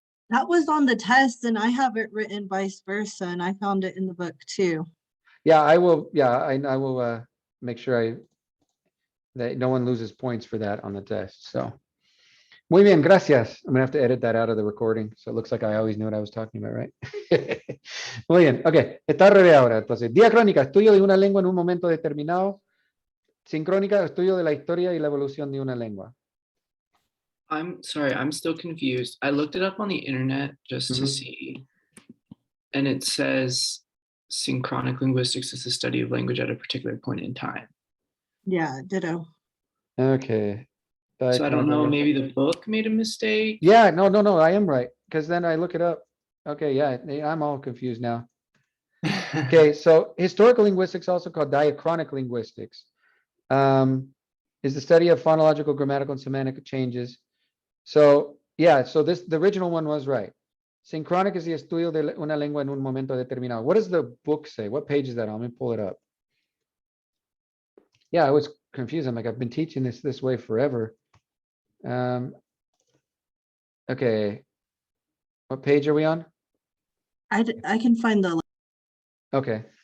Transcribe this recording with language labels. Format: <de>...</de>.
<en>That was on the test and I have it written vice versa and I found it in the book too. Yeah, I will. Yeah, I will make sure that no one loses points for that on the test. So,</en> <es>muy bien, gracias.</es> <en>I'm gonna have to edit that out of the recording, so it looks like I always knew what I was talking about, right?</en> <es>Muy bien, ok. Está al revés ahora. Entonces, diacrónica, estudio de una lengua en un momento determinado. Sincrónica, estudio de la historia y la evolución de una lengua.</es> <en>I'm sorry, I'm still confused. I looked it up on the internet just to Mhm. see, and it says synchronic linguistics is the study of language at a particular point in time. Yeah, ditto. Okay. So I don't know, maybe the book made a mistake. Yeah, no, I am right, because then I look it up. Okay, yeah, I'm all confused now. Okay, so historical linguistics, also called diachronic linguistics, is the study of phonological, grammatical, and semantic changes. So, yeah, so the original one was right. Synchronic is the</en> <es>estudio de una lengua en un momento determinado.</es> <en>What does the book say? What page is that on? Let me pull it up. Yeah, I was confused. I'm like, I've been teaching this way forever. Okay. What page are we on? I can find the, Okay.</en>